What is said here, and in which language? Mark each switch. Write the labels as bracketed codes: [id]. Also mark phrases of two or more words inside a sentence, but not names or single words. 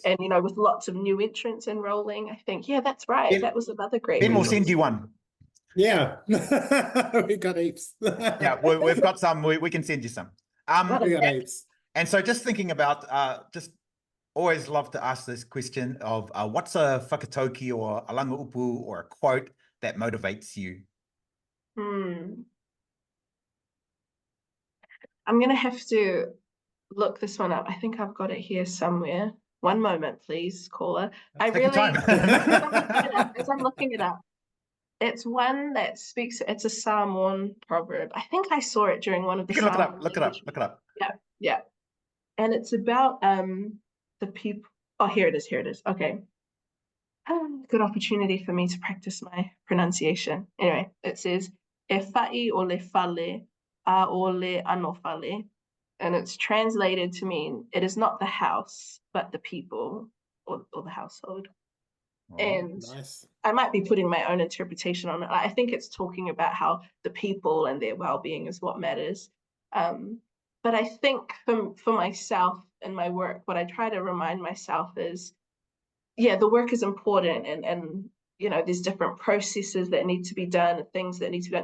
[en] And with lots of new entrants enrolling, I think, that's right. That was another great. Ben will send you one. Yeah, we've got heaps. Yeah, we've got some. We can send you some. We got heaps. And so, just thinking about just. Always love to ask this question of what's a whakatauki or a [sm] langa upu [en] or a quote that motivates you? I'm going to have to look this one up. I think I've got it here somewhere. One moment, please, caller. Take your time. As I'm looking it up, it's one that speaks, it's a Samoan proverb. I think I saw it during one of the You can look it up, Samoan look it up, language. look it up. Yeah, yeah. And it's about the people. Oh, here it is. Okay. Good opportunity for me to practice my pronunciation. Anyway, it says, [sm] E fa'i o le fale, a o le ano fale. [en] And it's translated to mean, it is not the house, but the people or the household. Oh, And Nice. I might be putting my own interpretation on it. I think it's talking about how the people and their well-being is what matters. But I think for myself and my work, what I try to remind myself is, yeah, the work is important, and you know, there's different processes that need to be done and things that need to be done.